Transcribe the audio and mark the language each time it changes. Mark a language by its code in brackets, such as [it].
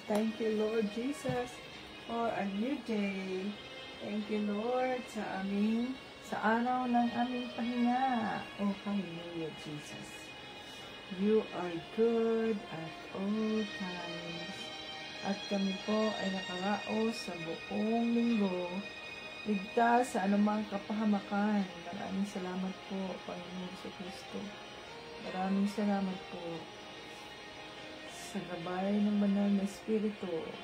[en] Thank you, Lord Jesus, for a new day. Thank you, Lord, [tl] sa araw ng aming pahinga. [en] Oh, hallelujah, Jesus. You are good at all times. [tl] At kami po ay nakaraos sa buong linggo, ligtas sa anumang kapahamakan. Maraming salamat po, Panginoon sa Kristo. Maraming salamat po sa gabay ng banal na Espiritu.